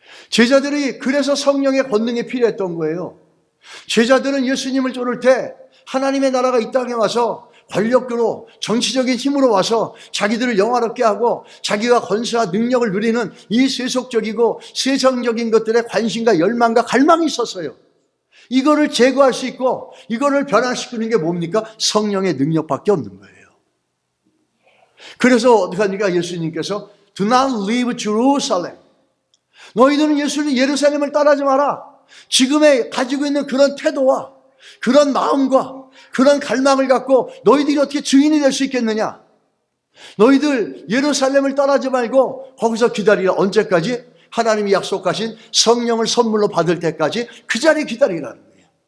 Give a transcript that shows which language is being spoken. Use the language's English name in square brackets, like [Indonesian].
[Korean] 제자들이 그래서 성령의 권능이 필요했던 거예요. 제자들은 예수님을 쫓을 때 하나님의 나라가 이 땅에 와서 권력으로 정치적인 힘으로 와서 자기들을 영화롭게 하고 자기가 권세와 능력을 누리는 이 세속적이고 세상적인 것들에 관심과 열망과 갈망이 있었어요. 이거를 제거할 수 있고 이거를 변화시키는 게 뭡니까? 성령의 능력밖에 없는 거예요. 그래서 어떻게 합니까? 예수님께서 [English] Do not leave Jerusalem. [Korean] 너희들은 예루살렘을 떠나지 마라. 지금에 가지고 있는 그런 태도와 그런 마음과 그런 갈망을 갖고 너희들이 어떻게 증인이 될 수 있겠느냐? 너희들 예루살렘을 떠나지 말고 거기서 기다리라. 언제까지? 하나님이 약속하신 성령을 선물로 받을 때까지 그 자리에 기다리라는 거예요.